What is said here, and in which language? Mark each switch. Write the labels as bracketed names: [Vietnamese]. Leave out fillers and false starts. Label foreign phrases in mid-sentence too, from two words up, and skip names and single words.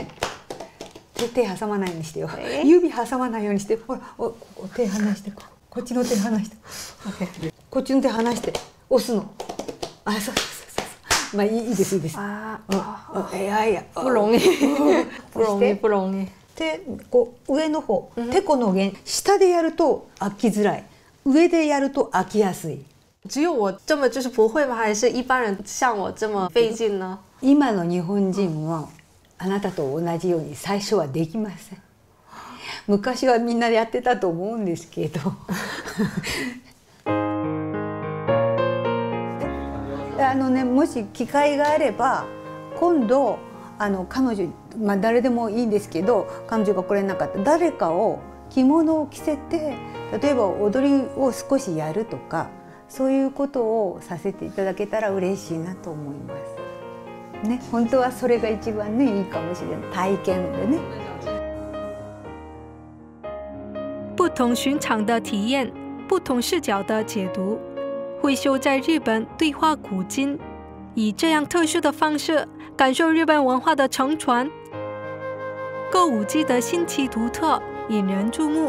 [Japanese] 手挟まないようにしてよ。指挟まないようにして、ほら、手離して、こっちの手離して、こっちの手離して押すの。あ、そう。まあいいです。いや、 [Chinese] 不容易，不容易。 [Japanese] で、こう上の方、てこの弦、下でやると開きづらい。上でやると開きやすい。 [Chinese] 只有我这么就是不会吗？还是一般人像我这么费劲呢？ [Japanese] 今の日本人はあなたと同じように最初はできません。昔はみんなでやってたと思うんですけどもし機会があれば今度彼女、誰でもいいんですけど、彼女が来れなかった誰かを着物を着せて、例えば踊りを少しやるとか、そういうことをさせていただけたら嬉しいなと思います。ね、本当はそれが一番ねいいかもしれない。体験でね。 [Chinese] 不同寻常的体验，不同视角的解读。慧秀在日本对话古今，以这样特殊的方式感受日本文化的承传。歌舞伎的新奇独特，引人注目。